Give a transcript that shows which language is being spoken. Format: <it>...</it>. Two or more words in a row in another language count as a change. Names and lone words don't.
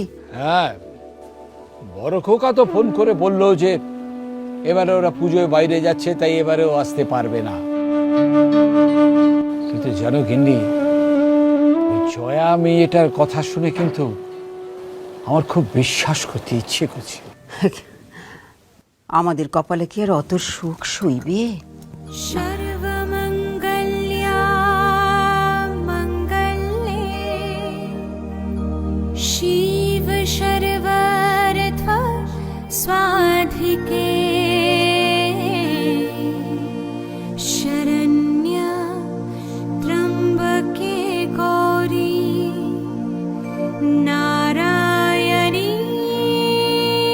<bn>হ্যাঁ, বড় খোকা তো ফোন করে বললো যে এবারে ওরা পুজোয় বাইরে যাচ্ছে, তাই এবারেও আসতে পারবে না। কিন্তু জানো গিন্নি, ওই জয়া মেয়েটার কথা শুনে কিন্তু আমার খুব বিশ্বাস করতে ইচ্ছে করছে। আমাদের কপালে কি আর অত সুখ সইবে?</bn> <sa>सर्वमङ्गल्या मङ्गले शिव सर्वार्थ स्वाधिके शरण्य त्र्यम्बके गौरी नारायणी</sa>